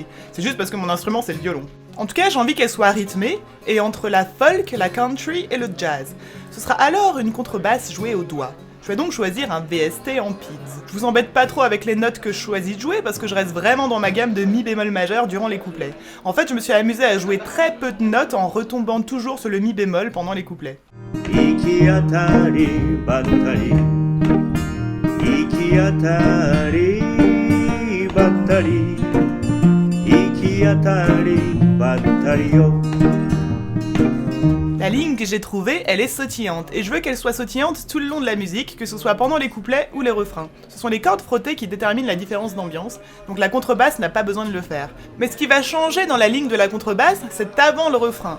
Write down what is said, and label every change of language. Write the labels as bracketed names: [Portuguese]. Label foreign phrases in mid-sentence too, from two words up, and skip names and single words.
[French] C'est juste parce que mon instrument c'est le violon. En tout cas, j'ai envie qu'elle soit rythmée, et entre la folk, la country et le jazz. Ce sera alors une contrebasse jouée au doigt. Je vais donc choisir un VST en pids. Je vous embête pas trop avec les notes que je choisis de jouer parce que je reste vraiment dans ma gamme de mi bémol majeur durant les couplets. En fait, je me suis amusé à jouer très peu de notes en retombant toujours sur le mi bémol pendant les couplets. [Japanese] 行き当たりばったり行き当たりばったり行き当たりばったりよ [French] La ligne que j'ai trouvée, elle est sautillante, et je veux qu'elle soit sautillante tout le long de la musique, que ce soit pendant les couplets ou les refrains. Ce sont les cordes frottées qui déterminent la différence d'ambiance, donc la contrebasse n'a pas besoin de le faire. Mais ce qui va changer dans la ligne de la contrebasse, c'est avant le refrain.